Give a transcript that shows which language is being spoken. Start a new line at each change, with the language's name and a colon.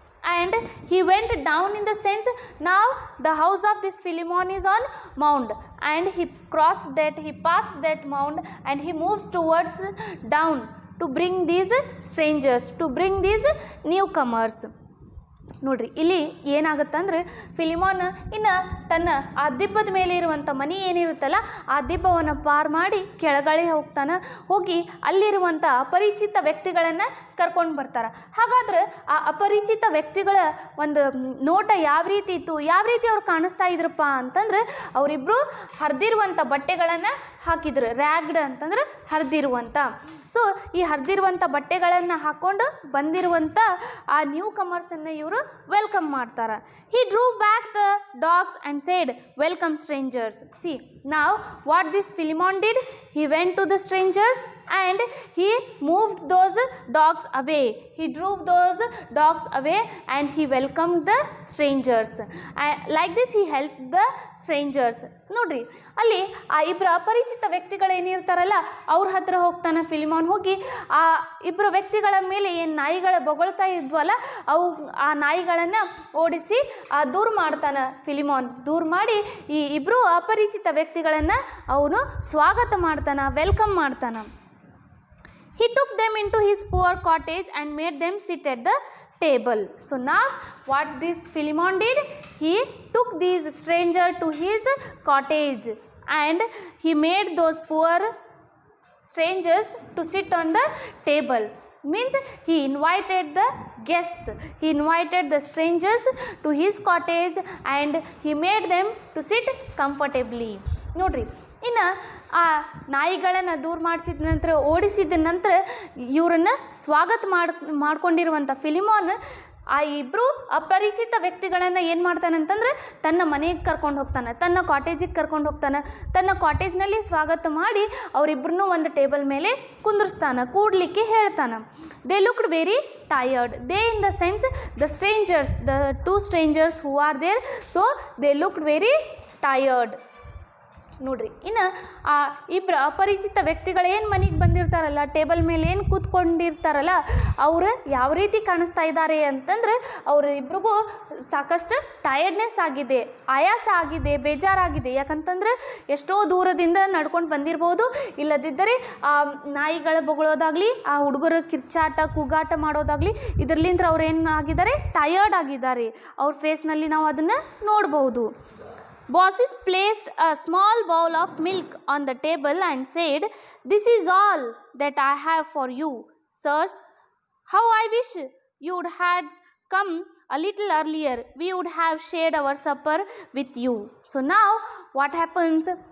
English: And he went down in the sense, now the house of this Philemon is on mound, and he passed that mound, and he moves towards down to bring these strangers, to bring these newcomers.
Kannada: ನೋಡ್ರಿ ಇಲ್ಲಿ ಏನಾಗುತ್ತಂದ್ರೆ ಫಿಲಿಮೋನ್ ಇನ್ನು ತನ್ನ ಆ ದಿಬ್ಬದ ಮೇಲೆ ಇರುವಂಥ ಮನೆ ಏನಿರುತ್ತಲ್ಲ ಆ ದಿಬ್ಬವನ್ನು ಪಾರು ಮಾಡಿ ಕೆಳಗಡೆ ಹೋಗಿ ಅಲ್ಲಿರುವಂಥ ಅಪರಿಚಿತ ವ್ಯಕ್ತಿಗಳನ್ನು ಕರ್ಕೊಂಡು ಬರ್ತಾರೆ. ಹಾಗಾದ್ರೆ ಆ ಅಪರಿಚಿತ ವ್ಯಕ್ತಿಗಳ ಒಂದು ನೋಟ ಯಾವ ರೀತಿ ಇತ್ತು, ಯಾವ ರೀತಿ ಅವ್ರು ಕಾಣಿಸ್ತಾ ಇದ್ರಪ್ಪ ಅಂತಂದ್ರೆ ಅವರಿಬ್ಬರು ಹರಿದಿರುವಂಥ ಬಟ್ಟೆಗಳನ್ನು ಹಾಕಿದ್ರು. ರ್ಯಾಗ್ಡ್ ಅಂತಂದ್ರೆ ಹರಿದಿರುವಂಥ. ಸೊ ಈ ಹರಿದಿರುವಂಥ ಬಟ್ಟೆಗಳನ್ನು ಹಾಕ್ಕೊಂಡು ಬಂದಿರುವಂಥ ಆ ನ್ಯೂ ಕಮರ್ಸನ್ನು ಇವರು ವೆಲ್ಕಮ್ ಮಾಡ್ತಾರೆ.
English: He drew back the dogs and said, "Welcome strangers." See, now what this Philemon did? He went to the strangers and he moved those dogs away. He drove those dogs away and he welcomed the strangers. Like this he helped the strangers.
Kannada: ನೋಡ್ರಿ ಅಲ್ಲಿ ಆ ಇಬ್ಬರು ಅಪರಿಚಿತ ವ್ಯಕ್ತಿಗಳು ಏನಿರ್ತಾರಲ್ಲ ಅವ್ರ ಹತ್ರ ಹೋಗ್ತಾನೆ ಫಿಲಿಮೋನ್. ಹೋಗಿ ಆ ಇಬ್ಬರು ವ್ಯಕ್ತಿಗಳ ಮೇಲೆ ಏನು ನಾಯಿಗಳ ಬೊಗಳ್ತಾ ಇದ್ವಲ್ಲ ಆ ನಾಯಿಗಳನ್ನು ಓಡಿಸಿ ದೂರ ಮಾಡ್ತಾನೆ ಫಿಲಿಮೋನ್. ದೂರ ಮಾಡಿ ಈ ಇಬ್ಬರು ಅಪರಿಚಿತ ವ್ಯಕ್ತಿಗಳನ್ನು ಅವನು ಸ್ವಾಗತ ಮಾಡ್ತಾನೆ, ವೆಲ್ಕಮ್ ಮಾಡ್ತಾನೆ.
English: He took them into his poor cottage and made them sit at the table. So now what this Philemon did? He took these strangers to his cottage and he made those poor strangers to sit on the table. Means he invited the guests, he invited the strangers to his cottage and he made them to sit comfortably.
Kannada: ನೋಡ್ರಿ ಇನ್ನು ಆ ನಾಯಿಗಳನ್ನು ದೂರ ಮಾಡಿಸಿದ ನಂತರ, ಓಡಿಸಿದ ನಂತರ ಇವರನ್ನು ಸ್ವಾಗತ ಮಾಡ್ಕೊಂಡಿರುವಂಥ ಫಿಲಿಮೋನ್ ಆ ಇಬ್ಬರು ಅಪರಿಚಿತ ವ್ಯಕ್ತಿಗಳನ್ನು ಏನು ಮಾಡ್ತಾನಂತಂದ್ರೆ ತನ್ನ ಮನೆಗೆ ಕರ್ಕೊಂಡು ಹೋಗ್ತಾನೆ, ತನ್ನ ಕಾಟೇಜಿಗೆ ಕರ್ಕೊಂಡು ಹೋಗ್ತಾನೆ. ತನ್ನ ಕಾಟೇಜ್ನಲ್ಲಿ ಸ್ವಾಗತ ಮಾಡಿ ಅವರಿಬ್ಬರನ್ನೂ ಒಂದು ಟೇಬಲ್ ಮೇಲೆ ಕುಂದಿರ್ಸ್ತಾನೆ, ಕೂಡಲಿಕ್ಕೆ ಹೇಳ್ತಾನೆ.
English: They looked very tired. They in the sense the strangers, the two strangers who are there. So they looked very tired.
Kannada: ನೋಡ್ರಿ ಇನ್ನು ಆ ಇಬ್ಬರು ಅಪರಿಚಿತ ವ್ಯಕ್ತಿಗಳು ಏನು ಮನೆಗೆ ಬಂದಿರ್ತಾರಲ್ಲ, ಟೇಬಲ್ ಮೇಲೆ ಏನು ಕೂತ್ಕೊಂಡಿರ್ತಾರಲ್ಲ, ಅವರು ಯಾವ ರೀತಿ ಕಾಣಿಸ್ತಾ ಇದ್ದಾರೆ ಅಂತಂದ್ರೆ ಅವರು ಇಬ್ರಿಗೂ ಸಾಕಷ್ಟು ಟಯರ್ಡ್ನೆಸ್ ಆಗಿದೆ, ಆಯಾಸ ಆಗಿದೆ, ಬೇಜಾರಾಗಿದೆ. ಯಾಕಂತಂದ್ರೆ ಎಷ್ಟೋ ದೂರದಿಂದ ನಡ್ಕೊಂಡು ಬಂದಿರ್ಬೋದು, ಇಲ್ಲದಿದ್ದರೆ ಆ ನಾಯಿಗಳ ಬೊಗಳೋದಾಗಲಿ, ಆ ಹುಡುಗರು ಕಿರ್ಚಾಟ ಕೂಗಾಟ ಮಾಡೋದಾಗಲಿ, ಇದರ್ಲಿಂದ ಅವ್ರು ಏನು ಆಗಿದ್ದಾರೆ, ಟಯರ್ಡ್ ಆಗಿದ್ದಾರೆ. ಅವ್ರ ಫೇಸ್ನಲ್ಲಿ ನಾವು ಅದನ್ನು ನೋಡ್ಬೋದು.
English: Bosses placed a small bowl of milk on the table and said, "This is all that I have for you, sirs. How I wish you would had come a little earlier. We would have shared our supper with you." So now what happens?